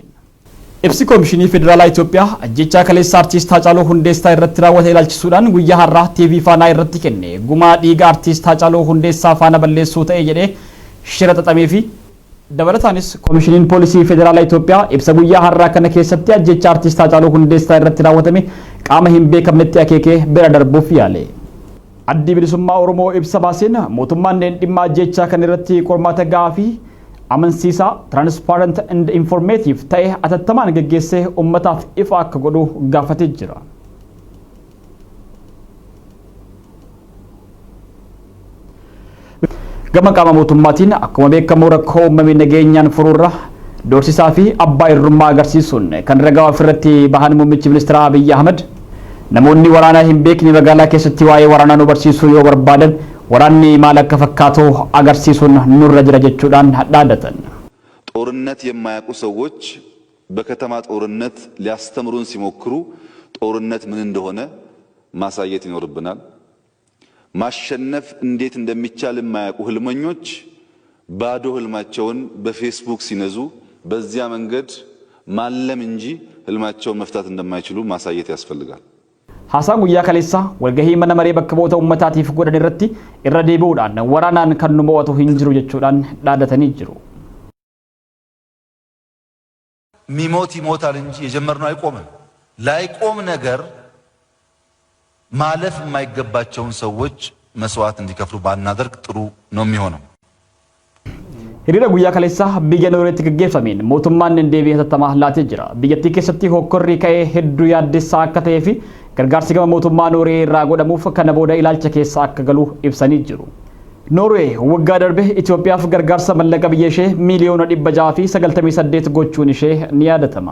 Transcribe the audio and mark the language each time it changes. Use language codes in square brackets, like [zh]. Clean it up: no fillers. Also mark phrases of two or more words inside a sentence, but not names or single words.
[om] Ibsi Koomishinii Federaalaa Itoophiyaa ajjechaa kaleessa artiist Haacaaluu Hundeessaa irratti raawwate ilaalchisuudhaan guyyaa har'aa TV faanaa irratti kenne gumaa dhiiga artiist Haacaaluu Hundeessaa faana balleessuu ta'e jedhee shira xaxamee fi dabalataanis Koomishiniin Poolisii Federaalaa Itoophiyaa ibsa guyyaa har'aa kana keessatti ajjechaa artiist Haacaaluu Hundeessaa irratti raawwatame qaama hin beekamnetti akeekee bira darbuuf yaale. Addi Bilisummaa Oromoo ibsa baaseen mootummaan dhimma ajjechaa kan irratti qormaata gahaa fi amansiisaa [en] transparent and informative [om] ta'e atattamaan gaggeessee ummataaf ifa akka godhu gaafatee jira. Gama qaama mootummaatiin akkuma beekamu rakkoo uumamee nageenyaan furuurra doorsisaa fi abbaa irrummaa agarsiisuun kan ragaa ofirratti bahan muummichi ministeera Abiy Ahmed namoonni waraanaa hin beekne magaalaa keessatti waa'ee waraanaa nu barsiisuu yoo barbaadan waraanni maal akka fakkaatu agarsiisuun nurra jira jechuudhaan dhaadatan. [am] ጦርነት የማያውቁ ሰዎች በከተማ ጦርነት ሊያስተምሩን ሲሞክሩ ጦርነት ምን እንደሆነ ማሳየት ይኖርብናል። ማሸነፍ እንዴት እንደሚቻል የማያውቁ ህልመኞች ባዶ ህልማቸውን በፌስቡክ ሲነዙ በዚያ መንገድ ማለም እንጂ ህልማቸውን መፍታት እንደማይችሉ ማሳየት ያስፈልጋል። [om] Haasaa guyyaa kaleessa walgahii mana maree bakka bu'oota uummataatiif godhan irratti irra deebi'uudhaan waraanaan kan nu mo'atu hin jiru jechuudhaan dhaadatanii jiru. [am] ሚሞት ይሞታል እንጂ የጀመርነው አይቆምም። ላይቆም ነገር ማለፍ የማይገባቸውን ሰዎች መስዋዕት እንዲከፍሉ ባናደርግ ጥሩ ነው የሚሆነው። [om] Hiriira guyyaa kaleessa biyya Noorweetti gaggeeffameen mootummaan deebii hatattamaa laatee jira. Biyyattii keessatti hokkorri ka'ee hedduu yaaddessaa akka ta'ee fi gargaarsi gama mootummaa Noorwee irraa godhamuuf kana booda ilaalcha keessa akka galu ibsanii jiru. Noorwee waggaa darbe Itoophiyaaf gargaarsa mallaqa biyya ishee miiliyoona 698 gochuun ishee ni yaadatama.